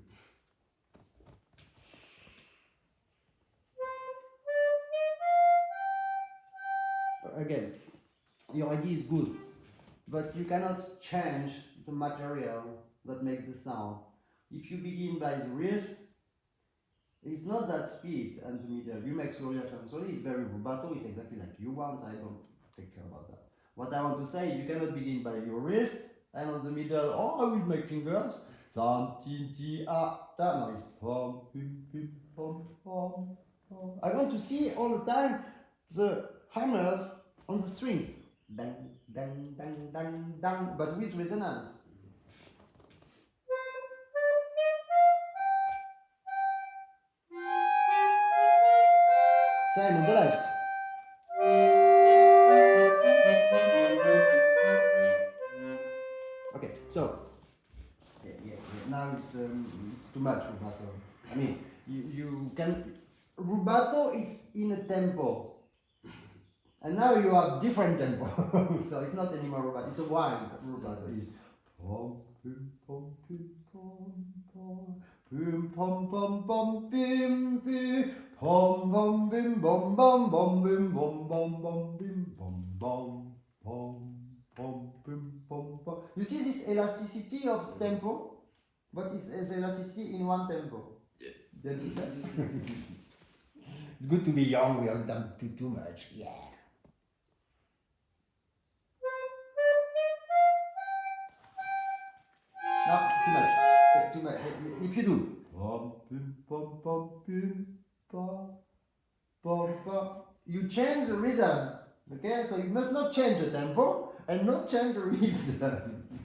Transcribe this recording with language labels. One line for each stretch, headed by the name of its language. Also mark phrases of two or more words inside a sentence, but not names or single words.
English: Again, your idea is good, but you cannot change the material that makes the sound. If you begin by the wrist, it's not that speed and the middle. You make slowly and slowly, it's very rubato, it's exactly like you want, I don't take care about that. What I want to say, you cannot begin by your wrist, and on the middle, oh, I will make fingers. Tam, tin, ti, ah, ta. No, it's pom, pim, pim, pom, pom, pom. I want to see all the time the hammers on the strings. Dang, dang, dang, dang, dang, but with resonance. Same on the left. Okay, so now it's too much rubato. I mean, you can rubato is in a tempo, and now you have different tempo. So it's not anymore rubato. It's a wild rubato. It's pom pim pom pim pom pom pim pom pom pom pim pim pom pom bim bom bom bom bim bom bom bom bim bom bom pom pom pim pom pom. You see this elasticity of tempo? But it's elasticity in 1 tempo. Yeah. It's good to be young. We haven't done too much. Yeah. No, too much. Yeah, too much. If you do. Pom, pim, pom, pom, pim, pom, pom, pom. You change the rhythm. Okay? So you must not change the tempo and not change the rhythm.